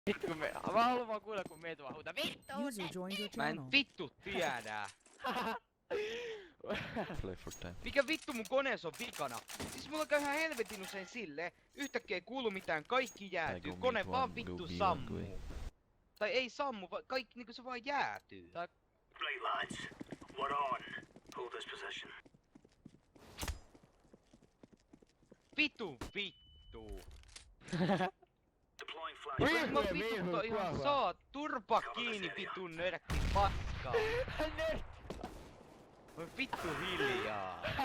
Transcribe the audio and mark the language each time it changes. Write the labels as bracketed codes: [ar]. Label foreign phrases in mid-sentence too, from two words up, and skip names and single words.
[fi] Vittu kun mä haluan vaan kuulla kun meitä vaan huutaa vittu! [en] User joined your [fi] Mä [en] channel. [fi] en vittu tiedä. [en] Play for time. [fi] Mikä vittu mun koneessa on vikana? Siis mulla käy ihan helvetin usein silleen, yhtäkkiä ei kuulu mitään, kaikki jäätyy, [en] go [fi] kone [en] meet [fi] vaan [en] one, [fi] vittu [en] go be [fi] sammuu. [en] one, [fi] Tai ei sammu, vaan kaikki niinku se vaan jäätyy. [en] Right, lads. We're on. Hold this position. [fi] Vittu. [en] Deploying flash. [fi] Mä vittu ihan saa turpa kiinni vitun nörkki paskaa. Voi vittu hiljaa.